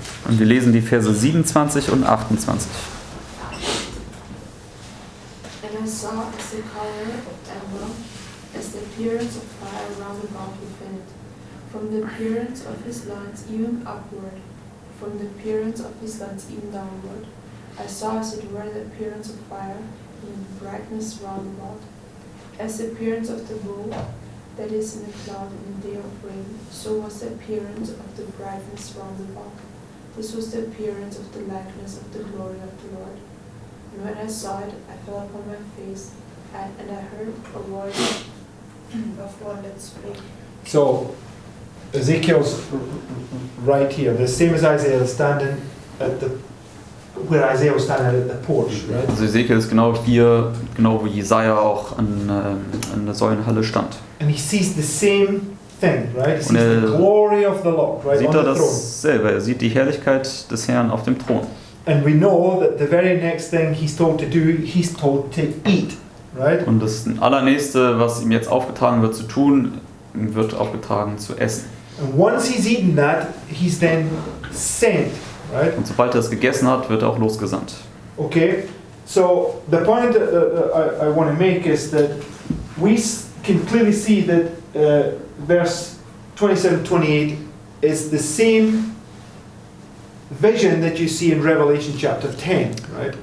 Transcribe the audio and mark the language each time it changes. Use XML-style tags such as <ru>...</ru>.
<de>Und wir lesen die Verse 27 und 28.</de> <en>And I saw as the color of emerald, as the appearance of fire round about within it, from the appearance of his lines even upward, from the appearance of his lines even downward. I saw as it were the appearance of fire in brightness round about, as the appearance of the bow that is in a cloud in a day of rain, so was the appearance of the brightness round about. This was the appearance of the likeness of the glory of the Lord. And when I saw it, I fell upon my face, and I heard a voice of one that spake. So, Ezekiel's right here, the same as Isaiah standing at where Isaiah was standing at the porch, right?</en> <de>Also Hesekiel ist genau hier, genau wo Jesaja auch an der Säulenhalle stand.</de> <en>And he sees the same thing, right? He sees</en> <de>Und</de> <en>the glory of the Lord, right,</en> <de>Sieht</de> <en>on</en> <de>er</de> <en>the throne.</en> <de>dasselbe, er sieht die Herrlichkeit des Herrn auf dem Thron.</de> <en>And we know that the very next thing he's told to do, he's told to eat, right?</en> <de>Und das allernächste, was ihm jetzt aufgetragen wird zu tun, ihm wird aufgetragen zu essen.</de> <en>And once he's eaten that, he's then sent, right?</en> <de>Und sobald er es gegessen hat, wird er auch losgesandt.</de> <en>Okay? So the point that I want to make is that we can clearly see that verse 27-28 is the same vision that you see in Revelation chapter 10, right?</en>